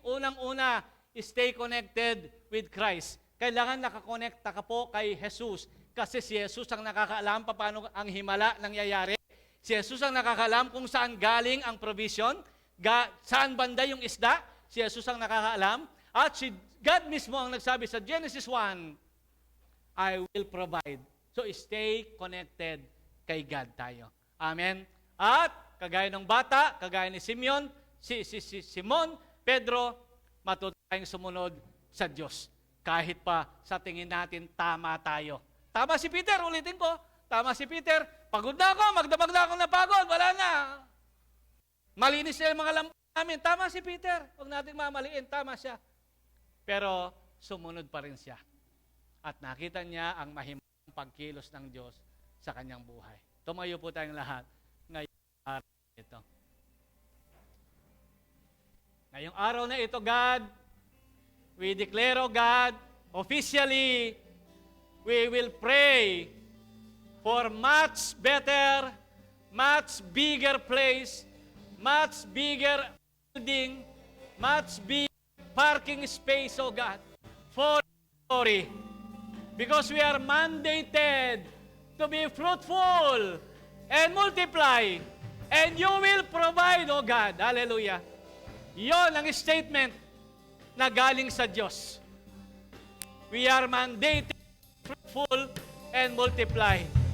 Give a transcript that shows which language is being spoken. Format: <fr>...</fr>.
<tl>Unang-una,</tl> <en>stay connected with Christ.</en> <tl>Kailangan nakakonekta ka po kay Jesus. Kasi si Jesus ang nakakaalam paano ang himala nangyayari. Si Jesus ang nakakaalam kung saan galing ang provision, saan banda yung isda. Si Jesus ang nakakaalam. At si God mismo ang nagsabi sa Genesis 1,</tl> <en>I will provide.</en> <tl>So</tl> <en>stay connected</en> <tl>kay God tayo. Amen. At kagaya ng bata, kagaya ni Simon, Simon, Pedro, matuto tayong sumunod sa Diyos. Kahit pa sa tingin natin tama tayo. Tama si Peter, ulitin ko. Tama si Peter, pagod na ako, magdamag na ako na pagod, wala na. Malinis na yung mga lampu namin. Tama si Peter, huwag natin mamaliin, tama siya. Pero sumunod pa rin siya. At nakita niya ang mahimang pagkilos ng Diyos sa kanyang buhay. Tumayo po tayong lahat ngayong araw na ito. Ngayong araw na ito,</tl> <en>God, we declare, O God, officially, we will pray for much better, much bigger place, much bigger building, much bigger parking space, O God, for glory. Because we are mandated to be fruitful and multiply. And you will provide, O God. Hallelujah.</en> <tl>Yon ang statement na galing sa Diyos.</tl> <en>We are mandated to be fruitful and multiply.</en>